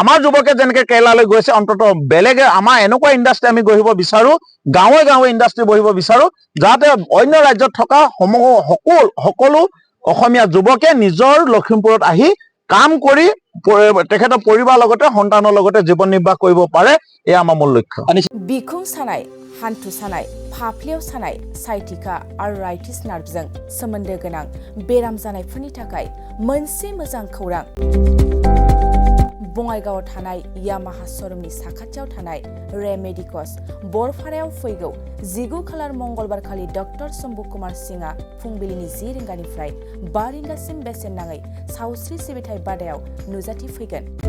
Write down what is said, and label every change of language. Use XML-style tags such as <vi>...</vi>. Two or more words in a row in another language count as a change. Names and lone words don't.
<as>আমাৰ যুৱকে যেনেকৈ কেৰেলালৈ গৈছে, অন্ততঃ বেলেগে আমাৰ এনেকুৱা ইণ্ডাষ্ট্ৰী আমি গঢ়িব বিচাৰোঁ, গাঁৱে গাঁৱে ইণ্ডাষ্ট্ৰী বহিব বিচাৰোঁ, যাতে অন্য ৰাজ্যত থকা সকলো অসমীয়া যুৱকে নিজৰ লখিমপুৰত আহি কাম কৰি তেখেতৰ পৰিবাৰৰ লগতে সন্তানৰ লগতে জীৱন নিৰ্বাহ কৰিব পাৰে। এয়া আমাৰ মূল লক্ষ্য।</as> <brx>बिखुं सानाय, हान्थु सानाय, फाफ्लियाव सानाय,</brx> <en>sciatica arthritis</en> <brx>नार्भजों सोमोन्दो गोनां बेराम जानायफोरनि थाखाय मोनसे मोजां खौरां। बङाइगावआव थानाय यामाहा श'रुमनि साखाथियाव थानाय रेमेडिकस बरपारायाव फैगौ 19 खालार मंगलबार खालि डक्टर शम्भु कुमार सिंहआ फुंबिलिनि 10 रिंगानिफ्राय 5 रिंगासिम बेसेन नाङै सावस्रि सिबिथाय बादायाव नुजाथिफैगोन।</brx>